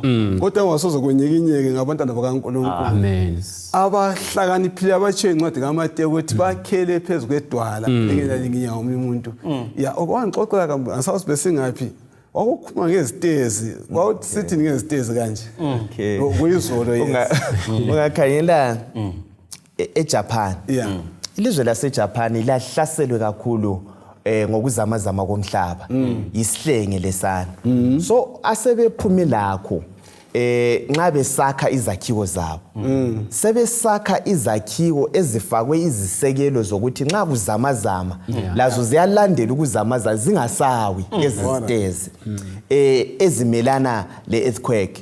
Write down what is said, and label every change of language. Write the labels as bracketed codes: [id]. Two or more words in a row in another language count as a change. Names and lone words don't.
[nd] Kodwa ungasoze kunyikinyeke ngabantwana bakaNkulunkulu. Amen. Abahlakaniphile abatshe incwadi kaMateyu ukuthi bakhele phezulu kwedwala engenalinginya omunye umuntu. Okwangixoxela kambe asazi besingaphi. Wakukhuluma ngezitezi. Wawusithi ngezitezi kanje. Kuyizolo yes. Ungakhangela eJapan. Ilizwe laseJapan lahlaselwe kakhulu ngokuzamazama komhlaba. Isihlenge lesana. So asebephumi lakho nxa besakha izakhiwo zabo sebesakha izakhiwo ezifakwe izisekelo zokuthi nxa kuzamazama lazo ziyalandela ukuzamazama zingasawi ezitezi ezimelana le-earthquake.